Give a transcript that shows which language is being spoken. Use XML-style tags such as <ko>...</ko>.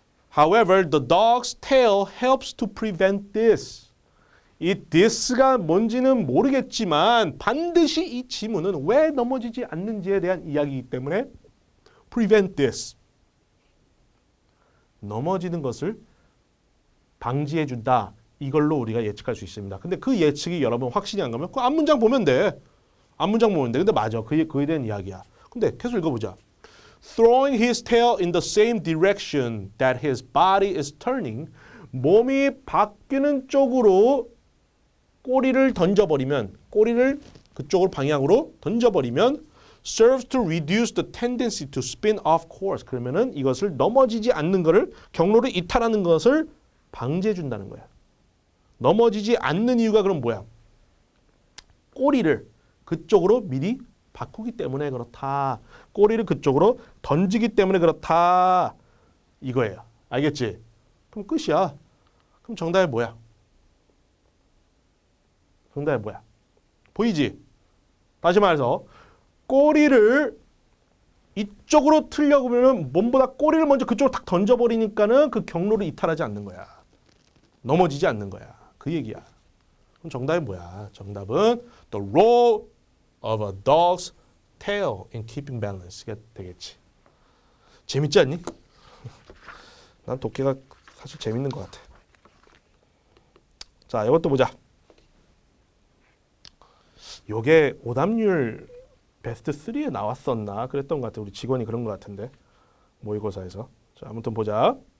<en>However, the dog's tail helps to prevent this.</en> <ko>이 this가 뭔지는 모르겠지만 반드시 이 지문은 왜 넘어지지 않는지에 대한 이야기이기 때문에</ko> <en>prevent this.</en> <ko>넘어지는 것을 방지해 준다. 이걸로 우리가 예측할 수 있습니다. 근데 그 예측이 여러분 확신이 안 가면 그 앞문장 보면 돼. 앞문장 보면 돼. 근데 맞아. 그에 대한 이야기야. 근데 계속 읽어보자.</ko> <en>Throwing his tail in the same direction that his body is turning.</en> <ko>몸이 바뀌는 쪽으로 꼬리를 던져버리면, 꼬리를 그쪽으로 방향으로 던져버리면</ko> <en>serves to reduce the tendency to spin off course.</en> <ko>그러면은 이것을 넘어지지 않는 것을, 경로를 이탈하는 것을 방지해 준다는 거야. 넘어지지 않는 이유가 그럼 뭐야? 꼬리를 그쪽으로 미리 바꾸기 때문에 그렇다. 꼬리를 그쪽으로 던지기 때문에 그렇다. 이거예요. 알겠지? 그럼 끝이야. 그럼 정답이 뭐야? 정답이 뭐야? 보이지? 다시 말해서 꼬리를 이쪽으로 틀려고 하면 몸보다 꼬리를 먼저 그쪽으로 탁 던져버리니까는 그 경로를 이탈하지 않는 거야. 넘어지지 않는 거야. 그 얘기야. 그럼 정답이 뭐야? 정답은</ko> <en>the role of a dog's tail in keeping balance가 되겠지.</en> <ko>재밌지 않니? 난 독해가 사실 재밌는 것 같아. 자, 이것도 보자. 요게 오답률 베스트 3에 나왔었나? 그랬던 것 같아. 우리 직원이 그런 것 같은데. 모의고사에서. 자, 아무튼 보자.</ko>